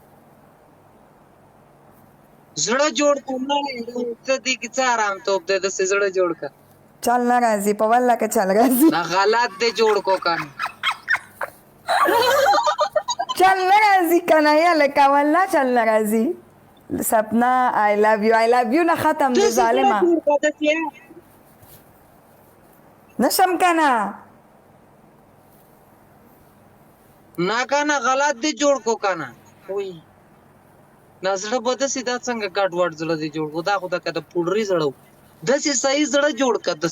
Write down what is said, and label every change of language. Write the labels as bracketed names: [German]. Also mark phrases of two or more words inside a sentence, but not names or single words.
[Pashto] زړه جوړ کړه ته دې کې څه رامتوب دی داسې زړه جوړ کړه چل نه راځي په والله که چل راځي نه غلط دی جوړ کو کنه چل نه راځي کنه یا لکه والله چل نه راځي سپنا [English] I love you [Pashto] نه ختم دی ظالمه نشم کنه نه کنه غلط دی جوړ کو کنه وای نظر به داسې دا څنګه ګډ وډ زړه دی جوړ کو دا خو دا کده پوډري زړه داسې صحیح زړه جوړ کړه داسې